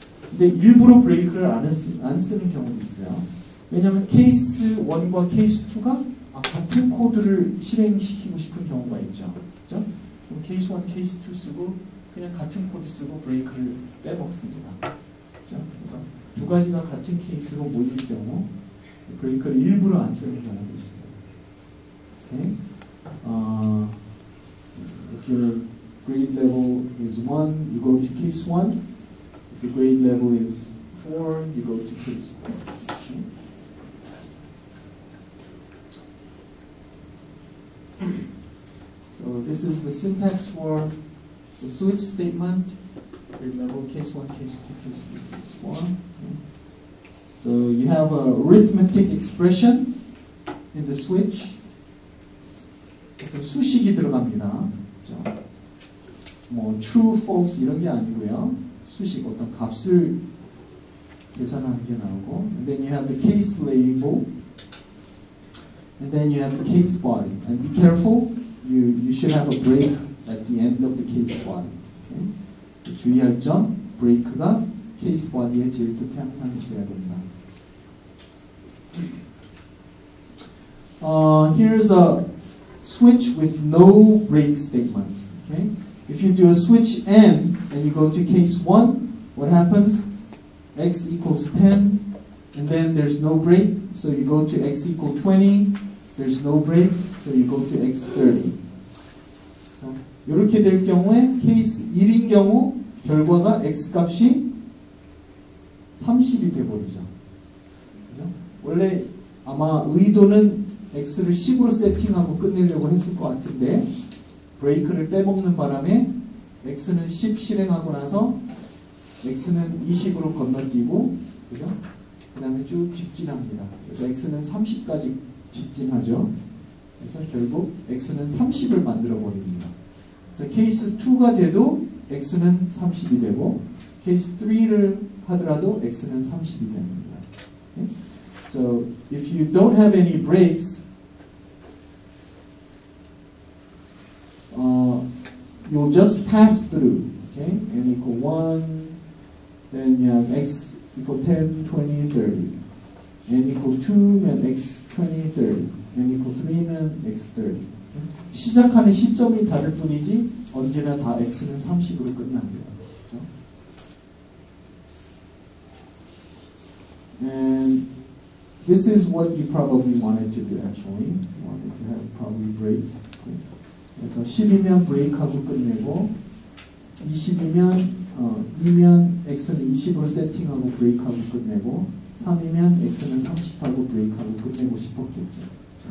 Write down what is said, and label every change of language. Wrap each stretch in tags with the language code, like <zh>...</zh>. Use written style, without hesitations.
<ko>근데 일부러 브레이크를 안 쓰는 경우도 있어요. 왜냐하면 케이스 1과 케이스 2가 같은 코드를 실행시키고 싶은 경우가 있죠. 그렇죠? 그럼 케이스 1, 케이스 2 쓰고 그냥 같은 코드 쓰고 브레이크를 빼먹습니다. 그렇죠? 그래서 두 가지가 같은 케이스로 모일 경우 브레이크를 일부러 안 쓰는 경우도 있습니다.</ko> <en>Okay? If your grade level is 1, you go to case 1. If your grade level is 4, you go to case 4. Okay? So this is the syntax for the switch statement. Grade level case 1, case 2, case 3, case 4. Okay? So you have a arithmetic expression in the switch.</en> <ko>어떤 수식이 들어갑니다. 그렇죠? 뭐 true, false 이런 게 아니고요. 수식 어떤 값을 계산하는 게 나오고,</ko> <en>and then you have the case label, and then you have the case body. And be careful, you should have a break at the end of the case body. Okay?</en> <ko>주의할 점, 브레이크가 case body의 제일 끝에 항상 있어야 됩니다.</ko> <en>Here's a switch with no break statements. Okay? If you do a switch N and you go to case 1, what happens? X equals 10, and then there's no break, so you go to X equals 20, there's no break, so you go to X 30.</en> <ko>So, 이렇게 될 경우에 케이스 1인 경우 결과가 X 값이 30이 돼버리죠. 그죠? 원래 아마 의도는 X를 10으로 세팅하고 끝내려고 했을 것 같은데 브레이크를 빼먹는 바람에 X는 10 실행하고 나서 X는 20으로 건너뛰고, 그죠? 그 다음에 쭉 직진합니다. 그래서 X는 30까지 직진하죠. 그래서 결국 X는 30을 만들어 버립니다. 그래서 케이스 2가 돼도 X는 30이 되고, 케이스 3를 하더라도 X는 30이 됩니다.</ko> <en>Okay? So if you don't have any breaks, you'll just pass through. Okay? N equal 1, then you have X equal 10, 20, 30. N equal 2면 X 20, 30. N equal 3면 X 30. Okay?</en> <ko>시작하는 시점이 다를 뿐이지 언제나 다 X는 30으로 끝납니다. 그렇죠?</ko> <en>And this is what you probably wanted to do actually. You wanted to have probably breaks. Okay?</en> <ko>그래서 10이면 브레이크하고 끝내고 20이면 2면 X는 20으로 세팅하고 브레이크하고 끝내고 3이면 X는 30하고 브레이크하고 끝내고 싶었겠죠.</ko>